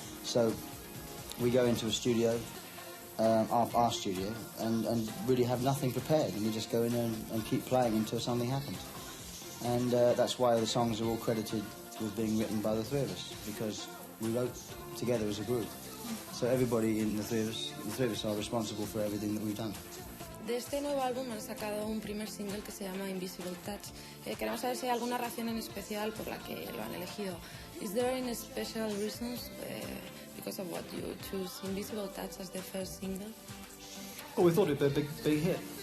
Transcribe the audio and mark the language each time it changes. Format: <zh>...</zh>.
<en>So we go into a studio, our studio, and really have nothing prepared, and we just go in and keep playing until something happens. And that's why the songs are all credited with being written by the 3 of us, because we wrote together as a group. So everybody in the three of us are responsible for everything that we've done.</en> <es>De este nuevo álbum han sacado un primer single que se llama Invisible Touch. Queremos saber si hay alguna razón en especial por la que lo han elegido.</es> <en>Is there any special reasons because of what you choose Invisible Touch as the first single? Oh, we thought it'd be a big hit.</en>